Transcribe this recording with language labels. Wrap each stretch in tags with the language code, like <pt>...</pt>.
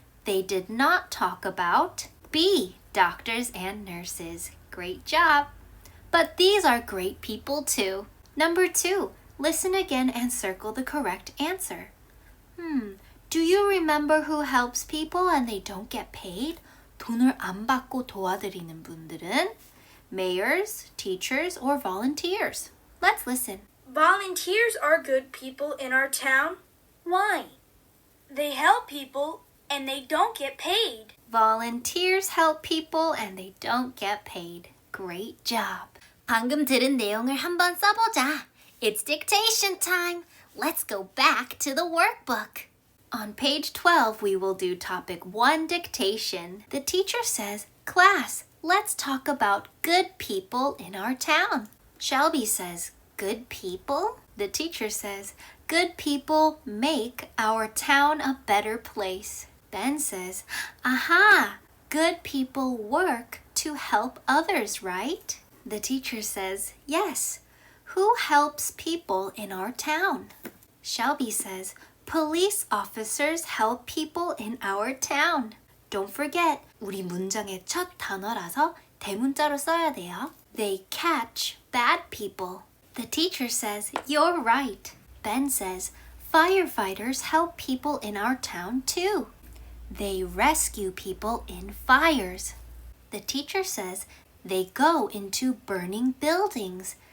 <en>They did not talk about B, doctors and nurses. Great job. But these are great people too. Number 2, listen again and circle the correct answer. Do you remember who helps people and they don't get paid?</en> <ko>돈을 안 받고 도와드리는 분들은</ko> <en>mayors, teachers, or volunteers. Let's listen. Volunteers are good people in our town. Why? They help people and they don't get paid. Volunteers help people and they don't get paid. Great job.</en> <ko>방금 들은 내용을 한번 써보자.</ko> <en>It's dictation time. Let's go back to the workbook. On page 12, we will do topic 1 dictation. The teacher says, class, let's talk about good people in our town. Shelby says, good people? The teacher says, good people make our town a better place. Ben says, aha, good people work to help others, right? The teacher says, yes. Who helps people in our town? Shelby says, police officers help people in our town. Don't forget,</en> <ko>우리 문장의 첫 단어라서 대문자로 써야 돼요.</ko> <en>They catch bad people. The teacher says, you're right. Ben says, firefighters help people in our town too. They rescue people in fires. The teacher says, they go into burning buildings.</en>